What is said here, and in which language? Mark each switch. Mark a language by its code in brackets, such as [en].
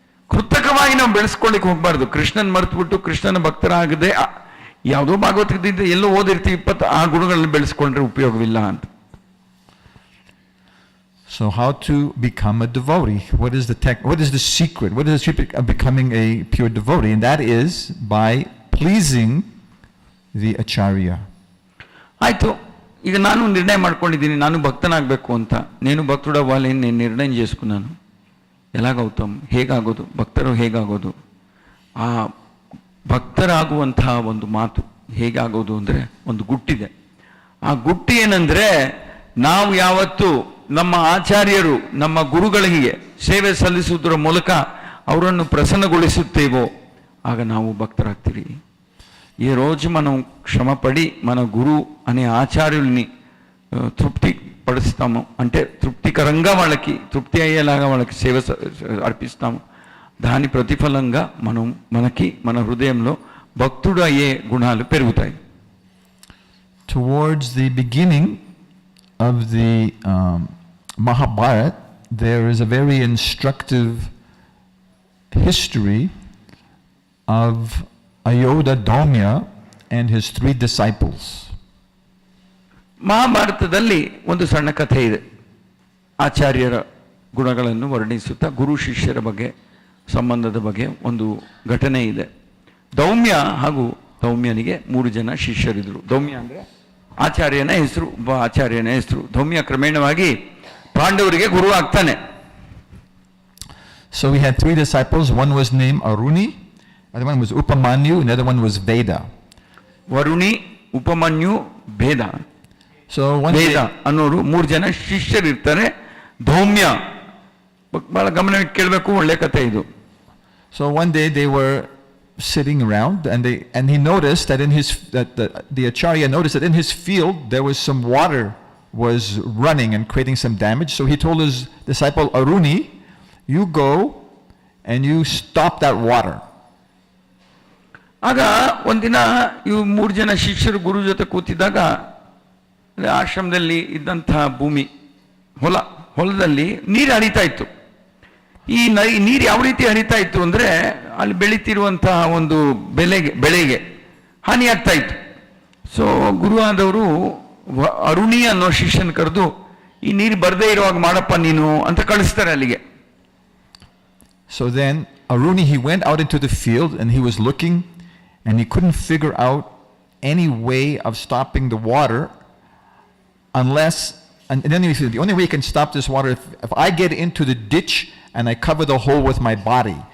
[kn] ಕೃತಕವಾಗಿ ನಾವು ಬೆಳೆಸ್ಕೊಳ್ಳಿಕ್ಕೆ ಹೋಗ್ಬಾರ್ದು. ಕೃಷ್ಣನ್ ಮರೆತುಬಿಟ್ಟು ಕೃಷ್ಣನ ಭಕ್ತರಾಗದೆ ಯಾವುದೋ ಭಾಗವತದಿಂದ ಎಲ್ಲೋ ಓದಿರ್ತೀವಿ, 26 ಗುಣಗಳನ್ನು ಬೆಳೆಸ್ಕೊಂಡ್ರೆ ಉಪಯೋಗವಿಲ್ಲ ಅಂತ. [en] So how to become a devotee? What is the secret? What is the secret of becoming a pure devotee? And that is by pleasing the acharya. [kn] ಆಯ್ತು, ಈಗ ನಾನು ನಿರ್ಣಯ ಮಾಡ್ಕೊಂಡಿದ್ದೀನಿ ನಾನು ಭಕ್ತನಾಗಬೇಕು ಅಂತ. [te] నేను భక్తుడవ్వాలి నేను నిర్ణయం చేసుకున్నాను. ఎలాగవుతాం, [kn] ಹೇಗಾಗೋದು, ಭಕ್ತರು ಹೇಗಾಗೋದು? ಆ ಭಕ್ತರಾಗುವಂತಹ ಒಂದು ಮಾತು ಹೇಗಾಗೋದು ಅಂದರೆ ಒಂದು ಗುಟ್ಟಿದೆ. ಆ ಗುಟ್ಟಿ ಏನಂದ್ರೆ, ನಾವು ಯಾವತ್ತು ನಮ್ಮ ಆಚಾರ್ಯರು ನಮ್ಮ ಗುರುಗಳಿಗೆ ಸೇವೆ ಸಲ್ಲಿಸುವುದರ ಮೂಲಕ ಅವರನ್ನು ప్రసన్నಗೊಳಿಸುತ್ತೇವో ఆగ ನಾವು భక్తరాಗ್ತೀವಿ. [te] ఈ రోజు మనం శ్రమపడి మన గురు అనే ఆచార్యుల్ని తృప్తి పడుస్తాము, అంటే తృప్తికరంగా వాళ్ళకి తృప్తి అయ్యేలాగా వాళ్ళకి సేవ అర్పిస్తాము. దాని ప్రతిఫలంగా మనకి మన హృదయంలో భక్తుడు అయ్యే గుణాలు పెరుగుతాయి. [en] Towards the beginning of the Mahabharata, there is a very instructive history of Ayodhya Dhaumya and his 3 disciples. [kn] ಮಹಾಭಾರತದಲ್ಲಿ ಒಂದು ಸಣ್ಣ ಕಥೆ ಇದೆ. ಆಚಾರ್ಯರ ಗುಣಗಳನ್ನು ವರ್ಣಿಸುತ್ತಾ ಗುರು ಶಿಷ್ಯರ ಬಗ್ಗೆ ಸಂಬಂಧದ ಬಗ್ಗೆ ಒಂದು ಘಟನೆ ಇದೆ. ದೌಮ್ಯ ಹಾಗೂ ದೌಮ್ಯನಿಗೆ 3 ಜನ ಶಿಷ್ಯರಿದ್ರು. ದೌಮ್ಯ ಅಂದರೆ ಆಚಾರ್ಯನ ಹೆಸರು, ಒಬ್ಬ ಆಚಾರ್ಯನ ಹೆಸರು. ಧೌಮ್ಯ ಕ್ರಮೇಣವಾಗಿ ಪಾಂಡವರಿಗೆ ಗುರು ಆಗ್ತಾನೆ. [en] So we had 3 disciples. One was named Aruni, other one was Upamanyu, another one was Veda. [kn] ವರುಣಿ, Upamanyu, ಭೇದ. [en] So one [kn] ಭೇದ [en] day, [kn] ಅನ್ನೋರು 3 ಜನ ಶಿಷ್ಯರಿರ್ತಾರೆ. ಧೌಮ್ಯ ಬಹಳ ಗಮನವಿಟ್ಟು ಕೇಳಬೇಕು, ಒಳ್ಳೆ ಕಥೆ ಇದು. [en] so one day they were sitting around, and he noticed that the acharya noticed that in his field there was some water was running and creating some damage. So he told his disciple Aruni, you go and you stop that water. [kn] ಆಗ ಒಂದಿನ ಇವು 3 ಜನ ಶಿಷ್ಯರು ಗುರು ಜೊತೆ ಕೂತಿದ್ದಾಗ ಆಶ್ರಮದಲ್ಲಿ ಇದ್ದಂತಹ ಭೂಮಿ, ಹೊಲದಲ್ಲಿ ನೀರು ಹರಿತಾ ಇತ್ತು. ಈ ನೀರು ಯಾವ ರೀತಿ ಹರಿತಾ ಇತ್ತು ಅಂದರೆ ಅಲ್ಲಿ ಬೆಳೀತಿರುವಂತಹ ಒಂದು ಬೆಳೆಗೆ ಹಾನಿ ಆಗ್ತಾ ಇತ್ತು. ಸೊ ಗುರುವಾದವರು ಅರುಣಿ ಅನ್ನೋ ಶಿಷ್ಯನ ಕರೆದು, ಈ ನೀರು ಬರದೇ ಇರುವಾಗ ಮಾಡಪ್ಪ ನೀನು ಅಂತ ಕಳಿಸ್ತಾರೆ ಅಲ್ಲಿಗೆ. [en] So then Aruni, he went out into the field and he was looking, and he couldn't figure out any way of stopping the water unless, and then he said, the only way you can stop this water if I get into the ditch and I cover the hole with my body.